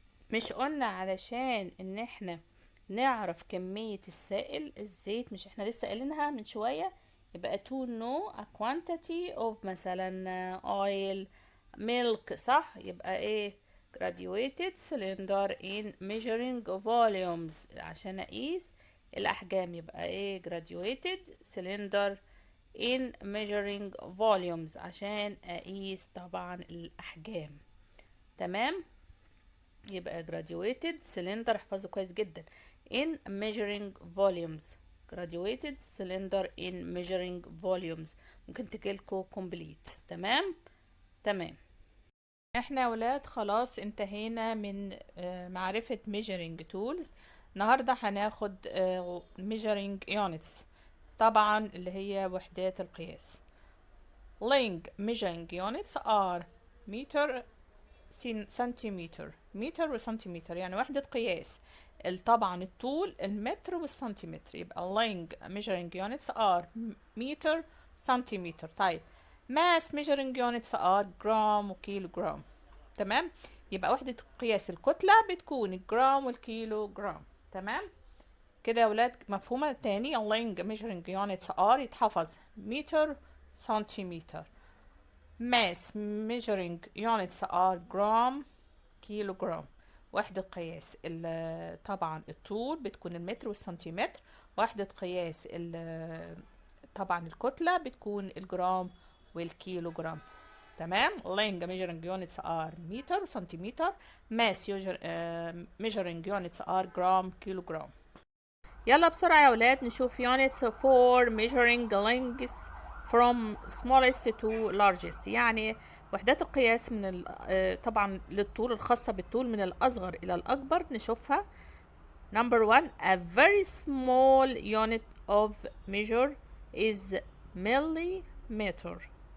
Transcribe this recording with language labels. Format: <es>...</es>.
<ar>مش قلنا علشان ان احنا نعرف كمية السائل الزيت، مش احنا لسه قايلينها من شوية؟ يبقى</ar> <en>to know a quantity of</en> <ar>مثلا oil milk، صح؟ يبقى ايه؟</ar> <en>graduated cylinder in measuring volumes،</en> <ar>عشان اقيس الاحجام يبقى ايه؟</ar> <en>graduated cylinder in measuring volumes،</en> <ar>عشان اقيس طبعا الاحجام. تمام. يبقى graduated cylinder، احفظه كويس جدا.</ar> <en>in measuring volumes. graduated cylinder in measuring volumes.</en> <ar>ممكن تجيلكوا complete. تمام. احنا يا ولاد خلاص انتهينا من معرفة measuring tools. النهاردة هناخد measuring units، طبعا اللي هي وحدات القياس.</ar> <en>measuring units are meter</en> <ar>سنتيمتر، متر وسنتيمتر، يعني وحدة قياس. طبعا الطول المتر والسنتيمتر، يبقى</ar> <en>measuring units are</en> <ar>متر سنتيمتر.</ar> <en>طيب mass measuring units are جرام وكيلو جرام.</en> <ar>تمام، يبقى وحدة قياس الكتلة بتكون الجرام والكيلو جرام. تمام كده يا ولاد، مفهومة؟ تاني</ar> <en>measuring units are</en> <ar>يتحفظ متر سنتيمتر.</ar> <en>mass measuring units are جرام كيلو جرام.</en> <ar>وحدة قياس طبعا الطول بتكون المتر والسنتيمتر. وحدة قياس طبعا الكتلة بتكون الجرام والكيلو جرام. تمام.</ar> <en>measuring units are متر وسنتيمتر. mass measuring units are جرام كيلو جرام.</en> <ar>يلا بسرعة يا ولاد نشوف</ar> <en>units for measuring lengths from smallest to largest،</en> <ar>يعني وحدات القياس من طبعا للطول، الخاصة بالطول من الأصغر إلى الأكبر. نشوفها.</ar> <en>number 1 a very small unit of measure is millimeter.</en>